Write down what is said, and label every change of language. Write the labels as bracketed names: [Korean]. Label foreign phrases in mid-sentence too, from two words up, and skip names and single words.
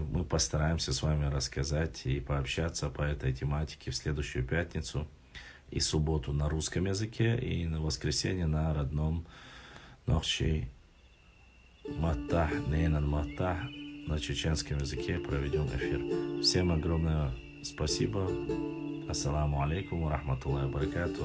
[Russian] Мы постараемся с вами рассказать и пообщаться по этой тематике в следующую пятницу и субботу на русском языке, и на воскресенье на родном [Chechen] Нохчи Маттах, Нейнан Маттах, [Russian] на чеченском языке проведем эфир. Всем огромное спасибо. [Arabic] السلام عليكم ورحمة الله وبركاته.